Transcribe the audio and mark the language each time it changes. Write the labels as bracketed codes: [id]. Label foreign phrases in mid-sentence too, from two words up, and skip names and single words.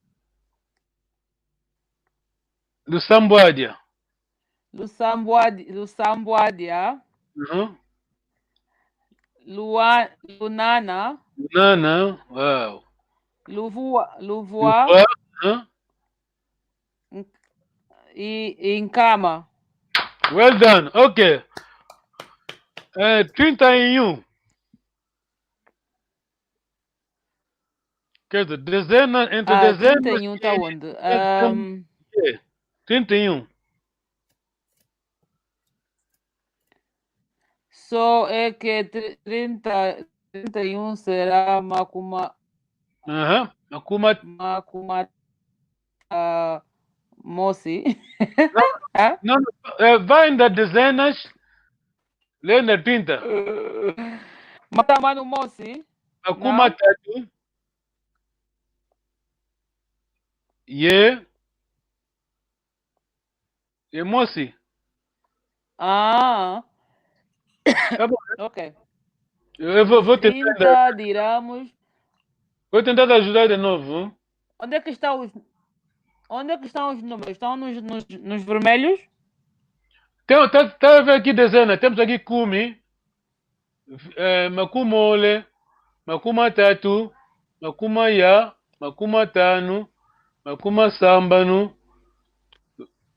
[kg] Lusambuadia. Lunana. Wow. Luvua. E Nkama. [en] Well done. [pt] Ok. 31. Quer dizer, dezenas, entre dezenas... 31 está onde? 31. Só é que 31 será Makuma... [kg] Makuma... Mosi. [pt] Não, vai ainda dezenas, lê na 30. [kg] Matamano Mosi. Makuma tatu. Ye Mosi. [pt] Tá bom. Ok. Eu vou tentar. 30 diramos. Vou tentar ajudar de novo. Onde é que estão os números? Estão nos vermelhos? Tá a ver aqui dezena. Temos aqui [kg] Kumi, Makumole, Makumatatu, Makumaya, Makumatanu, Makumasambanu,